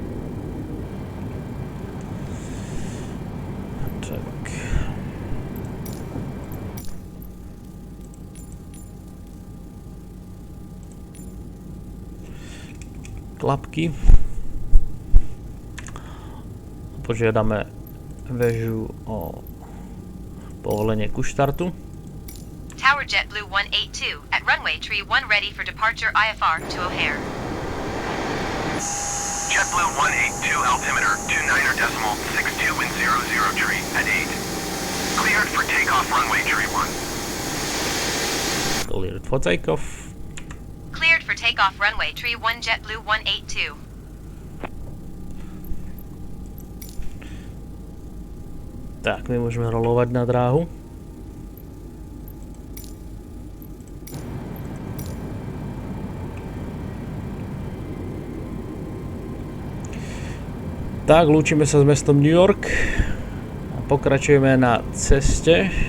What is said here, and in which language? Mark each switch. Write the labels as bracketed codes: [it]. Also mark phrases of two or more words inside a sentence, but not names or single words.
[sk] Klapky. Požiadame väžu o povolenie ku štartu. [en] Tower JetBlue 182 at runway tree 1 ready for departure IFR to O'Hare. JetBlue 182 altimeter 29.62 wind 00 tree at 8. Cleared for takeoff runway tree 1. Cleared for takeoff. Cleared for takeoff runway tree 1 JetBlue 182. [sk] Tak, my môžeme rolovať na dráhu. Tak, lúčime sa s mestom New York a pokračujeme na ceste.